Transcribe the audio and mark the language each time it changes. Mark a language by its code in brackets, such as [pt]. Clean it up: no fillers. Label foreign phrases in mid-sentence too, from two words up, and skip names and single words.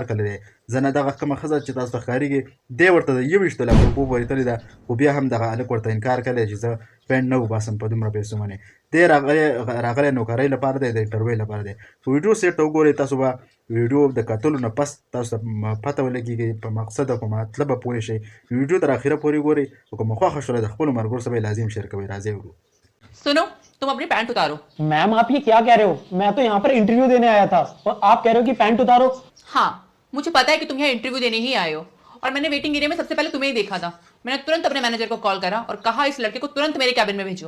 [ps] کړی دی زه نه دغه کومه ښځه چې تاسو ته ښکارېږي دی ورته د 21 لک روپو پورې تللې ده خو بیا هم دغه هلک ورته انکار کړی چې زه پینټ نه وباسم په دومره پیسو باندې دی راغلی نوکرۍ لپاره دی د انټرویو لپاره دی په ویډیو سیټ ته وګورئ تاسو به ویډیو د کتلو نه پس تاسو ته پته ولګېږي په مقصد او په مطلب به پوه شئ ویډیو تر اخره پورې ګورئ او که مو خوښه شوله د خپلو ملګرو سره به لازم شیر کوئ راځئ ورو [hi] सुनो, तुम अपनी पैंट उतारो। मैम आप ये क्या कह रहे हो? मैं तो यहाँ पर इंटरव्यू देने आया था और आप कह रहे हो कि पैंट उतारो। हाँ, मुझे पता है कि तुम यहाँ इंटरव्यू देने ही आए हो और मैंने [en] waiting area [hi] में सबसे पहले तुम्हें ही देखा था। मैंने तुरंत अपने मैनेजर को कॉल करा और कहा इस लड़के को तुरंत मेरे कैबिन में भेजो।